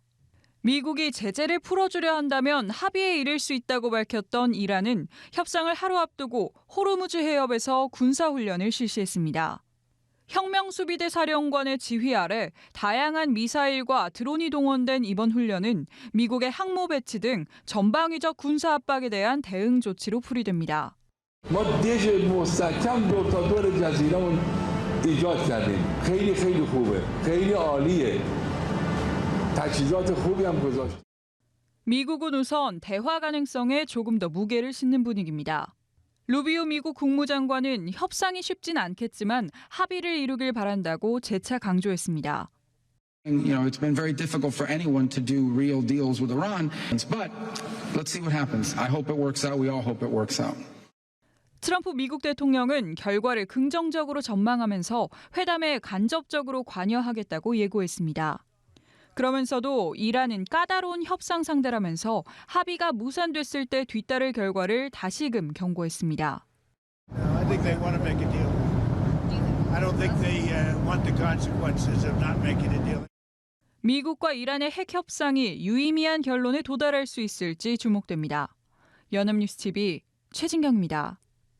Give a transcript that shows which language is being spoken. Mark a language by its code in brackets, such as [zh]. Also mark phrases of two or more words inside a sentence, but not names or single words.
[ko] 미국이 제재를 풀어주려 한다면 합의에 이를 수 있다고 밝혔던 이란은 협상을 하루 앞두고 호르무즈 해협에서 군사훈련을 실시했습니다. 혁명수비대 사령관의 지휘 아래 다양한 미사일과 드론이 동원된 이번 훈련은 미국의 항모 배치 등 전방위적 군사 압박에 대한 대응 조치로 풀이됩니다. [fa] ما دیش مستحکم دور تا دور جزیره‌مون ایجاد کردیم. خیلی خیلی خوبه. خیلی عالیه. تجهیزات خوبی هم گذاشت. [ko] 미국은 우선 대화 가능성에 조금 더 무게를 싣는 분위기입니다. 루비오 미국 국무장관은 협상이 쉽진 않겠지만 합의를 이루길 바란다고 재차 강조했습니다. [en] It's been very difficult for anyone to do real deals with Iran, but let's see what happens. I hope it works out. We all hope it works out. [ko] 트럼프 미국 대통령은 결과를 긍정적으로 전망하면서 회담에 간접적으로 관여하겠다고 예고했습니다. 그러면서도 이란은 까다로운 협상 상대라면서 합의가 무산됐을 때 뒤따를 결과를 다시금 경고했습니다. [en] I think they want to make a deal. I don't think they want the consequences of not making a deal. [ko] 미국과 이란의 핵 협상이 유의미한 결론에 도달할 수 있을지 주목됩니다. 연합뉴스 TV 최진경입니다.